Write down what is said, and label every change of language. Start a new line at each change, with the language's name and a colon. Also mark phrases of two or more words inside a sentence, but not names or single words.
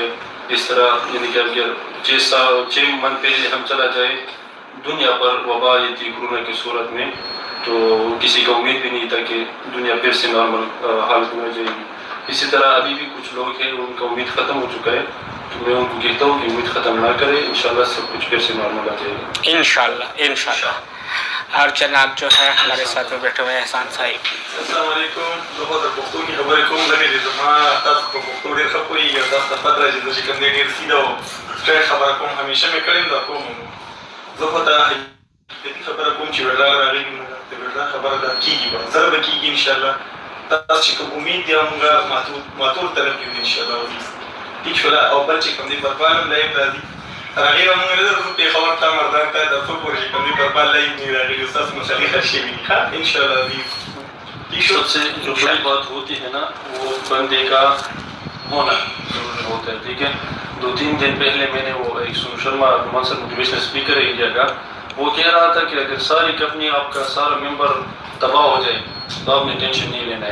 Urdu: اس طرح یعنی کہ اگر 6 منتھ پہلے ہم چلا جائے دنیا پر وبا یہ تھی کورونا کی صورت میں، تو کسی کو امید بھی نہیں تھا کہ دنیا پھر سے نارمل حالت میں آ جائے گی. اسی طرح ابھی بھی کچھ لوگ ہیں ان کا امید ختم ہو چکا ہے، تو میں ان کو کہتا ہوں کہ امید ختم نہ کریں، ان شاء اللہ سب کچھ پھر سے نارمل آ جائے گا इंशाल्लाह। اور جناب جو ہے ہمارے ساتھ میں بیٹھے ہوئے ہیں احسان صاحب. السلام علیکم.
Pashto: زه د پښتو کې خبرې کوم لري زما تاسو په پښتو ډېر ښه پوهېږئ او تاسو ته پته ده چې زه چې کوم دی ډېر سیده او ښه خبره کوم، همیشه مې کړې دا کوم. زه خو ته حقیقي خبره کوم چې ورداغ راغلي د ورداغ خبره دا کېږي به زره به کېږي انشاءالله. تاسو چې کوم امید دی همغه ماتور طرف کې دي انشاءالله. ٹھیک شوله. او بل چې کوم دی پرپال هم لایب راځي راغلی به مونږ نه درځو پېښور ته مردان ته د څو پورې چې کوم دی پرپال لایب نه راغلي ستاسو مسلې حل شوي دي ښه انشاءالله عزیز.
Urdu: سب سے جو بڑی بات ہوتی ہے نا وہ بندے کا ہونا ضروری ہوتا ہے. ٹھیک ہے، 2-3 دن پہلے میں نے وہ ایک سنو شرما منصر
English: motivational speaker
Urdu: ہے انڈیا کا، وہ کہہ رہا تھا کہ اگر ساری کمپنی آپ کا سارا ممبر تباہ ہو جائے تو آپ نے ٹینشن نہیں لینا ہے.